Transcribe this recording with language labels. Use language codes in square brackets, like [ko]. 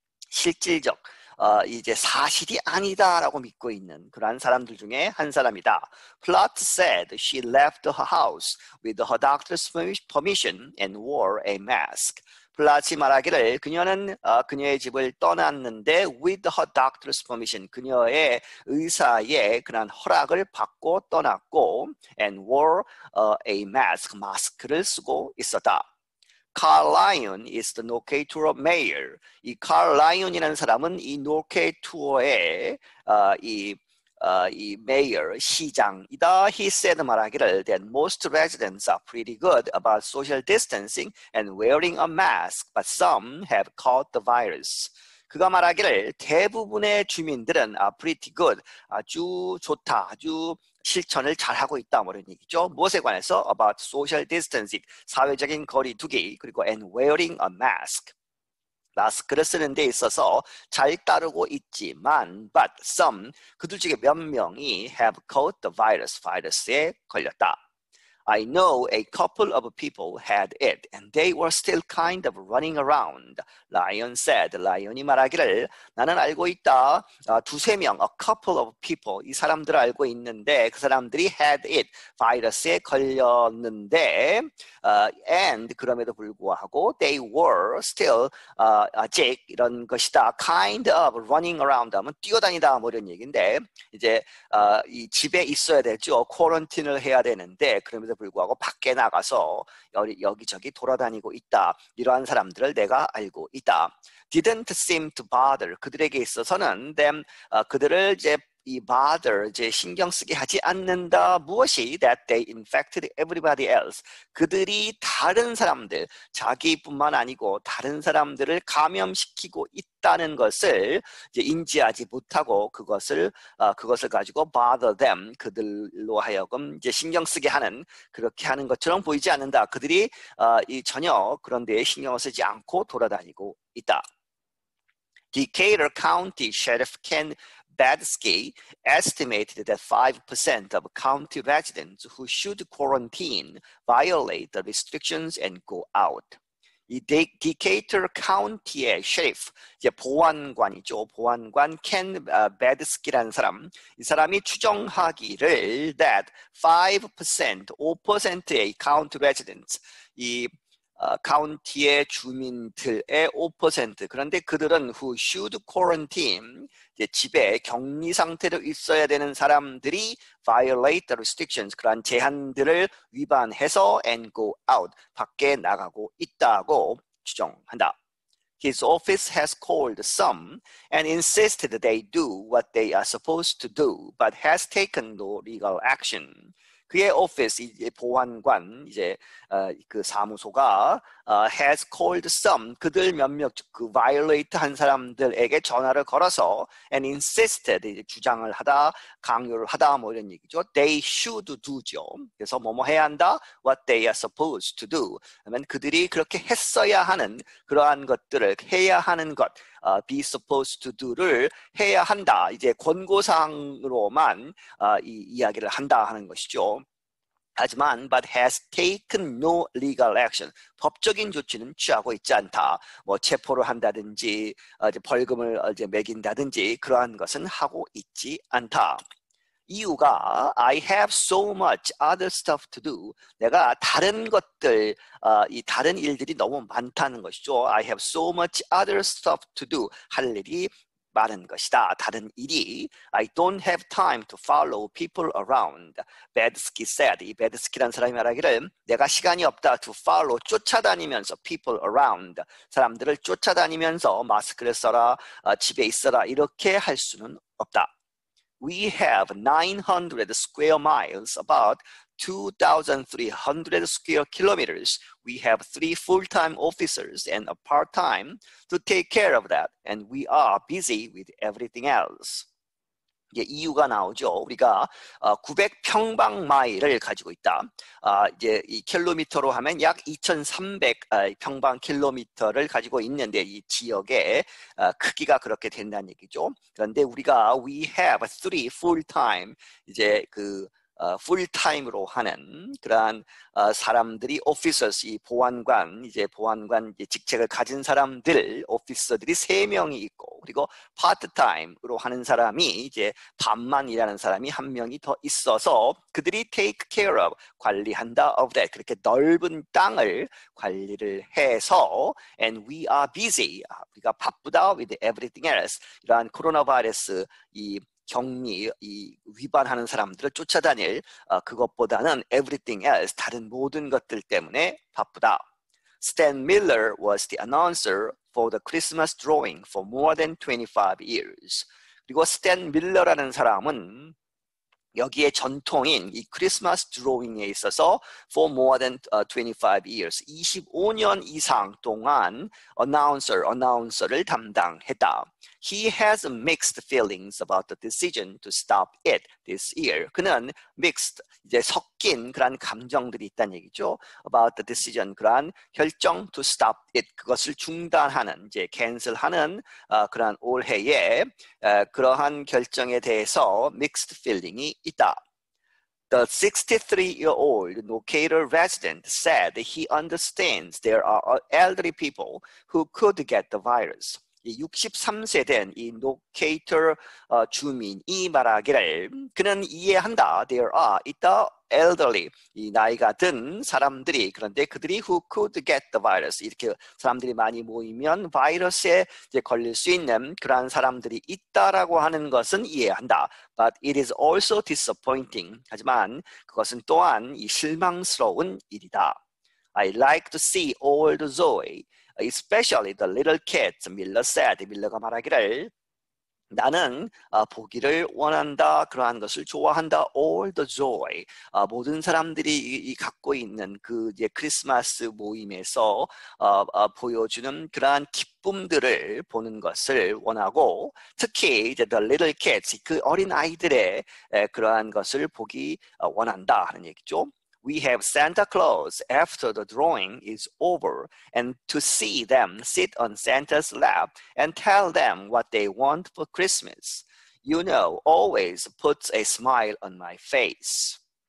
[ko] 실질적 이제 사실이 아니다라고 믿고 있는 그러한 사람들 중에 한 사람이다. [en] Platt said she left her house with her doctor's permission and wore a mask. [ko] 플라치 말하기를 그녀는 그녀의 집을 떠났는데 [en] with her doctor's permission [ko] 그녀의 의사의 그런 허락을 받고 떠났고 [en] and wore a mask [ko] 마스크를 쓰고 있었다. [en] Carl Lyon is the Norquay Tour mayor. [ko] 이 Carl Lyon이라는 사람은 이 Norquay Tour의 이 mayor, 시장이다. [en] He said [ko] 말하기를 [en] that most residents are pretty good about social distancing and wearing a mask, but some have caught the virus. [ko] 그가 말하기를 대부분의 주민들은 [en] pretty good, [ko] 아주 좋다, 아주 실천을 잘하고 있다 뭐 이런 얘기죠. 무엇에 관해서? [en] About social distancing, [ko] 사회적인 거리 두기, 그리고 [en] and wearing a mask. [ko] 마스크를 쓰는 데 있어서 잘 따르고 있지만 [en] but some, [ko] 그들 중에 몇 명이 [en] have caught the virus, [ko] 바이러스에 걸렸다. [en] I know a couple of people had it and they were still kind of running around. Lyon said. [ko] 라이언이 말하기를 나는 알고 있다. 두세 명, [en] a couple of people. [ko] 이 사람들을 알고 있는데 그 사람들이 [en] had it. [ko] 바이러스에 걸렸는데 and 그럼에도 불구하고 [en] they were still [ko] 아직 이런 것이다. [en] kind of running around [ko] 하면 뛰어다니다 뭐 이런 얘기인데 이제 이 집에 있어야 되죠. 쿼런틴을 해야 되는데 그럼에도 불구하고 밖에 나가서 여기저기 돌아다니고 있다. 이러한 사람들을 내가 알고 있다. [en] Didn't seem to bother. [ko] 그들에게 있어서는 그들을 이제 이 bother 이제 신경 쓰게 하지 않는다. 무엇이? [en] That they infected everybody else. [ko] 그들이 다른 사람들, 자기뿐만 아니고 다른 사람들을 감염시키고 있다는 것을 이제 인지하지 못하고 그것을 가지고 [en] bother them. [ko] 그들로 하여금 이제 신경 쓰게 하는 그렇게 하는 것처럼 보이지 않는다. 그들이 전혀 그런 데에 신경을 쓰지 않고 돌아다니고 있다. [en] Decatur County Sheriff Ken Badsky estimated that 5% of county residents who should quarantine violate the restrictions and go out. [ko] 이 디케이터 카운티의 셰리프, 이제 보안관이죠. 보안관 켄 베드스키라는 사람, 이 사람이 추정하기를 that 5%의 county residents, 이 카운티의 주민들의 5%, 그런데 그들은 [en] who should quarantine, [ko] 이제 집에 격리 상태로 있어야 되는 사람들이 [en] violate the restrictions, [ko] 그러한 제한들을 위반해서 [en] and go out, [ko] 밖에 나가고 있다고 추정한다. [en] His office has called some and insisted they do what they are supposed to do, but has taken no legal action. [ko] 그의 오피스 이제 보안관 이제 그 사무소가 [en] has called some [ko] 그들 몇몇 그 violate 한 사람들에게 전화를 걸어서 [en] and insisted [ko] 이제 주장을 하다 강요를 하다 뭐 이런 얘기죠. [en] They should do [ko] 죠. 그래서 뭐뭐 해야 한다. [en] What they are supposed to do. [ko] 그러면 그들이 그렇게 했어야 하는 그러한 것들을 해야 하는 것. [en] be supposed to do [ko] 를 해야 한다. 이제 권고사항으로만 이 이야기를 한다 하는 것이죠. 하지만 [en] but has taken no legal action. [ko] 법적인 조치는 취하고 있지 않다. 뭐 체포를 한다든지 이제 벌금을 이제 매긴다든지 그러한 것은 하고 있지 않다. 이유가 [en] I have so much other stuff to do. [ko] 내가 다른 것들, 이 다른 일들이 너무 많다는 것이죠. [en] I have so much other stuff to do. [ko] 할 일이 많은 것이다. 다른 일이 [en] I don't have time to follow people around. [ko] 베드스키 said. 이 베드스키라는 사람이 말하기를 내가 시간이 없다 [en] to follow [ko] 쫓아다니면서 [en] people around [ko] 사람들을 쫓아다니면서 마스크를 써라, 집에 있어라 이렇게 할 수는 없다. [en] We have 900 square miles, about 2,300 square kilometers. We have 3 full-time officers and a part-time to take care of that. And we are busy with everything else. [ko] 이유가 나오죠. 우리가 900평방마일을 가지고 있다. 이제 이 킬로미터로 하면 약 2,300 평방킬로미터를 가지고 있는데 이 지역의 크기가 그렇게 된다는 얘기죠. 그런데 우리가 [en] we have 3 full-time [ko] 이제 그 풀타임으로 하는 그러한 사람들이 officers, 이 보안관 이제 직책을 가진 사람들 오피서들이 3명이 있고 그리고 파트타임으로 하는 사람이 이제 반만 일하는 사람이 1명이 더 있어서 그들이 [en] take care of [ko] 관리한다 of that 그렇게 넓은 땅을 관리를 해서 [en] and we are busy [ko] 우리가 바쁘다 [en] with everything else [ko] 이러한 코로나 바이러스 이 격리 이 위반하는 사람들을 쫓아다닐 그것보다는 [en] everything else [ko] 다른 모든 것들 때문에 바쁘다. [en] Stan Miller was the announcer for the Christmas drawing for more than 25 years. [ko] 그리고 스탠 밀러라는 사람은 여기에 전통인 이 크리스마스 드로잉에 있어서 [en] for more than 25 years, [ko] 25년 이상 동안 어나운서를 담당했다. [en] He has mixed feelings about the decision to stop it this year. [ko] 그는 mixed, 이제 섞인 그런 감정들이 있다는 얘기죠. [en] About the decision, [ko] 그런 결정 [en] to stop it, [ko] 그것을 중단하는, 이제 cancel하는 그런 올해의 그러한 결정에 대해서 [en] mixed feeling [ko] 이 있다. [en] The 63-year-old Nocator resident said he understands there are elderly people who could get the virus. [ko] 63세 된 이 Nocator 주민이 말하기를 그는 이해한다. [en] There are [ko] 있다 elderly 이 나이가 든 사람들이 그런데 그들이 [en] who could get the virus [ko] 이렇게 사람들이 많이 모이면 바이러스에 이제 걸릴 수 있는 그러한 사람들이 있다라고 하는 것은 이해한다. [en] But it is also disappointing. [ko] 하지만 그것은 또한 이 실망스러운 일이다. [en] I like to see old Zoe. Especially the little kids, Miller said. [ko] 밀러가 말하기를 나는 보기를 원한다. 그러한 것을 좋아한다. [en] All the joy. [ko] 모든 사람들이 갖고 있는 그 이제 크리스마스 모임에서 보여주는 그러한 기쁨들을 보는 것을 원하고 특히 이제 [en] the little kids, [ko] 그 어린 아이들의 그러한 것을 보기 원한다 하는 얘기죠. [en] We have Santa Claus after the drawing is over and to see them sit on Santa's lap and tell them what they want for Christmas, you know, always puts a smile on my face.